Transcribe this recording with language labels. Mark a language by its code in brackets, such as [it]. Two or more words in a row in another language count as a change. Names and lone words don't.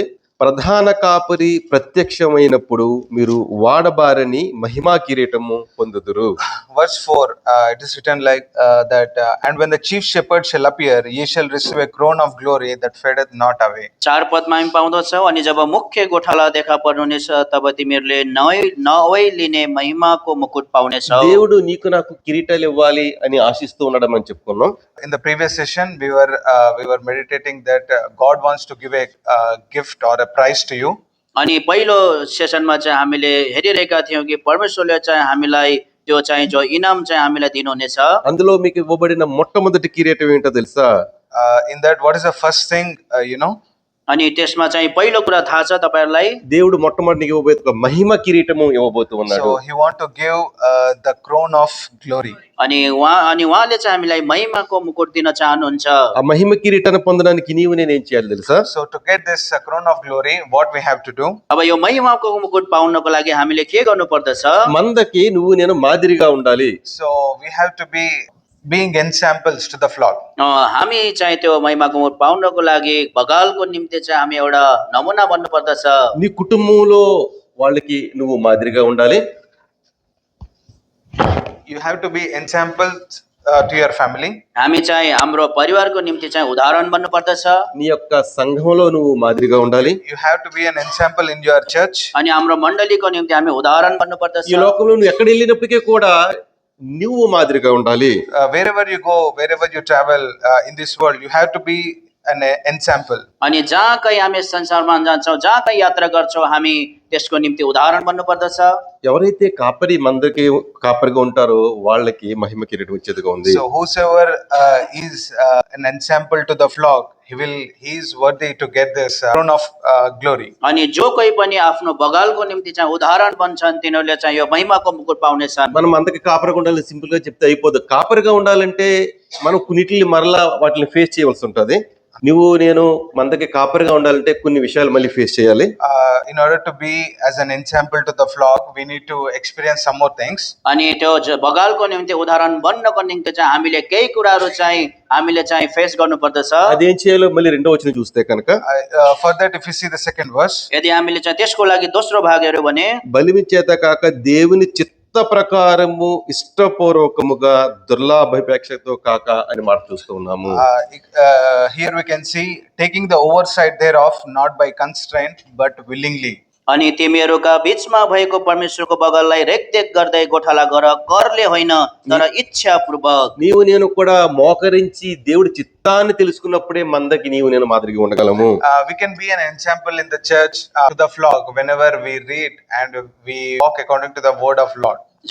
[te] ప్రధాన కాపరి ప్రత్యక్షమైనప్పుడు మీరు వాడబారని మహిమా కిరీటము పొందుదురు. [en] Verse 4, it is written like that, and when the chief shepherd shall appear, ye shall receive a crown of glory that fadeth not away. [ne] 4 पदमा हामी पाउँदछौँ, अनि जब मुख्य गोठाला देखा पर्नुहुनेछ तब तिमीहरूले नवै लिने महिमाको मुकुट पाउनेछौ। [te] దేవుడు నీకు నాకు కిరీటాలు ఇవ్వాలి అని ఆశిస్తూ ఉండడం అని చెప్పుకున్నాం. [en] In the previous session, we were meditating that God wants to give a gift or a prize to you. [ne] अनि पहिलो सेसनमा चाहिँ हामीले हेरिरहेका थियौँ कि परमेश्वरले चाहिँ हामीलाई त्यो चाहिँ जो इनाम चाहिँ हामीलाई दिनुहुनेछ। [te] అందులో మీకు ఇవ్వబడిన మొట్టమొదటి కిరీటం ఏంటో తెలుసా? [en] In that, what is the first thing, [ne] अनि त्यसमा चाहिँ पहिलो कुरा थाहा छ तपाईहरुलाई? [te] దేవుడు మొట్టమొదటి నీకు ఇవ్వబోయే ఒక మహిమ కిరీటము ఇవ్వబోతూ ఉన్నాడు. [en] So he want to give the crown of glory. [ne] अनि उहाँले चाहिँ हामीलाई महिमाको मुकुट दिन चाहनुहुन्छ। [te] ఆ మహిమ కిరీటాన్ని పొందడానికి నీవు నేను ఏం చేయాలి తెలుసా? [en] So to get this crown of glory, what we have to do? [ne] अब यो महिमाको मुकुट पाउनको लागि हामीले के गर्नु पर्दछ? [te] మందకి నువ్వు నేను మాదిరిగా ఉండాలి. [en] So we have to be being ensamples to the flock. [ne] हामी चाहिँ त्यो महिमाको मुकुट पाउनको लागि बगालको निम्ति चाहिँ हामी एउटा नमुना बन्नु पर्दछ। [te] నీ కుటుంబంలో వాళ్ళకి నువ్వు మాదిరిగా ఉండాలి. [en] You have to be ensamples to your family. [ne] हामी चाहिँ हाम्रो परिवारको निम्ति चाहिँ उदाहरण बन्नु पर्दछ। [te] నీ యొక్క సంఘంలో నువ్వు మాదిరిగా ఉండాలి. [en] You have to be an ensample in your church. [ne] अनि हाम्रो मण्डलीको निम्ति हामी उदाहरण बन्नु पर्दछ। [te] ఈ లోకంలో నువ్వు ఎక్కడ వెళ్ళినప్పటికీ కూడా నువ్వు మాదిరిగా ఉండాలి. [en] Wherever you go, wherever you travel in this world, you have to be an ensample. [ne] अनि जहाँ कहीँ हामी संसारमा जान्छौँ, जहाँ कहीँ यात्रा गर्छौँ, हामी त्यसको निम्ति उदाहरण बन्नु पर्दछ। [te] ఎవరైతే మందకి కాపరిగా ఉంటారో వాళ్ళకి మహిమ కిరీటం వచ్చేదిగా ఉంది. [en] So whosoever is an ensample to the flock, he is worthy to get this crown of glory. [ne] अनि जो कोही पनि आफ्नो बगालको निम्ति चाहिँ उदाहरण बन्छन् तिनीहरूले चाहिँ यो महिमाको मुकुट पाउनेछन्। [te] మనం మందకి కాపరిగా ఉండాలి సింపుల్ గా చెప్తే అయిపోదు. కాపరిగా ఉండాలంటే మనం కొన్నిటిని మరలా వాటిని ఫేస్ చేయవలసి ఉంటది. నువ్వు నేను మందకి కాపరిగా ఉండాలంటే కొన్ని విషయాలు మళ్ళీ ఫేస్ చేయాలి. [en] In order to be as an ensample to the flock, we need to experience some more things. [ne] अनि त्यो बगालको निम्ति उदाहरण बन्नको निम्ति चाहिँ हामीले केही कुराहरू चाहिँ हामीले चाहिँ फेस गर्नु पर्दछ। [te] అదేం చేయాలో మళ్ళీ 2వ వచనం చూస్తే కనుక [en] For that, if you see the second verse, [ne] यदि हामीले चाहिँ त्यसको लागि दोस्रो भाग हेर्यो भने [te] బలిమి చేత కాక దేవుని చిత్త ప్రకారము ఇష్టపూర్వకముగా దుర్లాభాపేక్షతో కాక అని మాట చూస్తూ ఉన్నాము. [en] here we can see taking the oversight thereof, not by constraint but willingly. [ne] अनि तिमीहरूका बीचमा भएको परमेश्वरको बगललाई रेखदेख गर्दै गोठाला गर, करले होइन तर इच्छा पूर्वक। [te] నీవు నేను కూడా మోకరించి దేవుడి చిత్తాన్ని తెలుసుకున్నప్పుడే మందకి నీవు నేను మాదిరిగా ఉండగలము. [en] We can be an example in the church to the flock whenever we read and we walk according to the word of Lord.